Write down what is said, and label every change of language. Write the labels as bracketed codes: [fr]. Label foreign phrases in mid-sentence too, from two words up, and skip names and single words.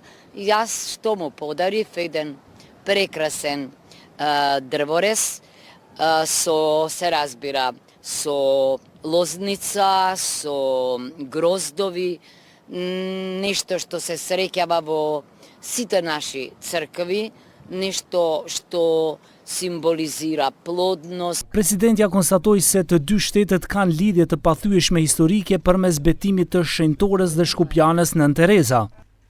[mk] И јас што му подарив еден прекрасен дрворез со, се разбира, со лозница, со гроздови, нешто што се среќава во сите наши цркви, нешто што симболизира плодност. [sq] Presidentja konstatoi se të dy shtetet kanë lidhje të pathyeshme historike përmes betimit të shenjtores dhe shkupianes Nën Tereza.